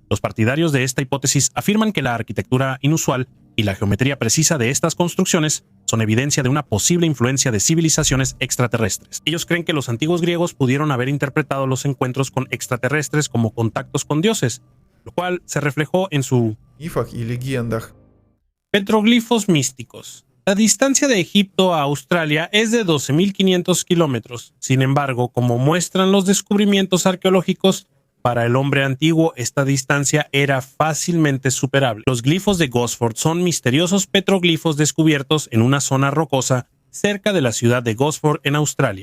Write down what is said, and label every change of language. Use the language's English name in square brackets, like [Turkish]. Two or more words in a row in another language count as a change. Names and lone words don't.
[Spanish] Los partidarios de esta hipótesis afirman que la arquitectura inusual y la geometría precisa de estas construcciones son evidencia de una posible influencia de civilizaciones extraterrestres. Ellos creen que los antiguos griegos pudieron haber interpretado los encuentros con extraterrestres como contactos con dioses, lo cual se reflejó en su [Russian] мифах и легендах. [Spanish] petroglifos místicos. La distancia de Egipto a Australia es de 12.500 kilómetros. Sin embargo, como muestran los descubrimientos arqueológicos, para el hombre antiguo esta distancia era fácilmente superable. Los glifos de Gosford son misteriosos petroglifos descubiertos en una zona rocosa cerca de la ciudad de Gosford en Australia.